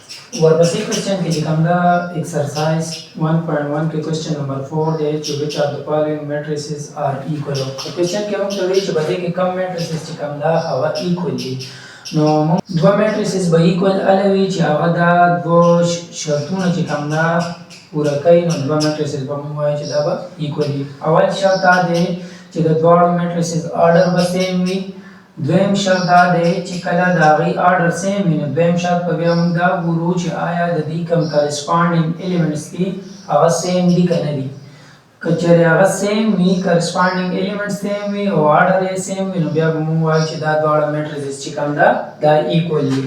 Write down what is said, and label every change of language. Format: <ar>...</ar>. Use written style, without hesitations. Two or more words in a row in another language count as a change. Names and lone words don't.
<ps>ورپسې کوېسچن کې چې کوم ده ایکسرسایز 1.1 کې</ps> <en>question number</en> <ps>4 دی چې</ps> <en>which of the following matrices are equal.</en> <ps>په کوېسچن کې موږ ته وایي چې په دې کې کم matrices چې کوم ده هغه equal دي. نو موږ دوه matrices به equal هله وي چې هغه دا دوه شرطونه چې کوم ده پوره کوي نو دوه matrices به موږ وایو چې دا به equal دي. اول شرط دا دی چې د دواړو matrices order به same وي. دویم شرط دا دی چې کله د هغې</ps> <en>order same</en> <ps>وي نو دویم شرط به بیا موږ دا ګورو چې آیا د دې کوم</ps> <en>corresponding elements</en> <ps>دي هغه سیم دي که نه دي. که چېرې هغه سیم وي</ps> <en>corresponding elements same</en> <ps>وي او آرډر یې سیم وي نو بیا به موږ وایو چې دا دواړه میټریسز چې کوم ده دا ایکول دي.</ps>